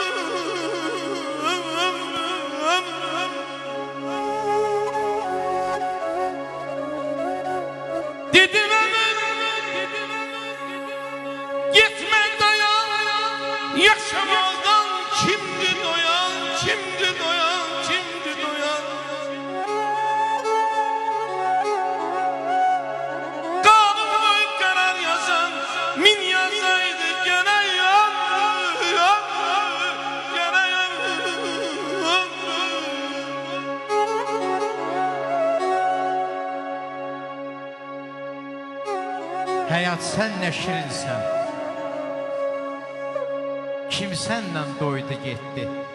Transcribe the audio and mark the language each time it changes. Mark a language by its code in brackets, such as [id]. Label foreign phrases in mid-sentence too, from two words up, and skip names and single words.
[tr] Dedim gitme dayan, yaşamadan kimdi doyan, kimdi doyan, kimdi doyan. Kanun koyup karar yazan, min yazaydı gene gene [az] Həyat sən nə şirinsən, kim sənlə doydu getdi.